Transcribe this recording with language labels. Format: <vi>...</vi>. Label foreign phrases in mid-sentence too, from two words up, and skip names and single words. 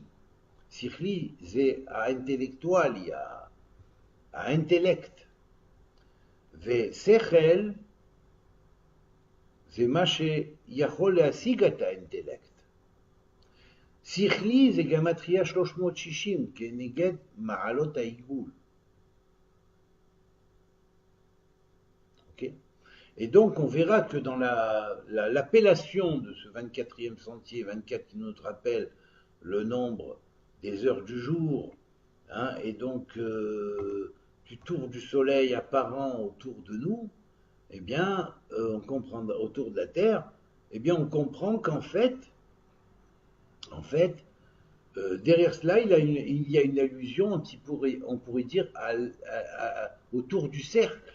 <he>שכלי זה האינטלקטואלי, האינטלקט. ושכל זה מה שיכול להשיג את האינטלקט. שכלי זה גמטריה 360 כנגד מעלות העיגול.</he> <fr>Okay? Et donc on verra que dans l'appellation de ce 24e sentier, 24 qui nous rappelle le nombre des heures du jour, hein, et donc du tour du soleil apparent autour de nous, eh bien, on comprend autour de la Terre, eh bien, on comprend qu'en fait, derrière cela, il y a une allusion, on pourrait dire, autour du cercle.</fr>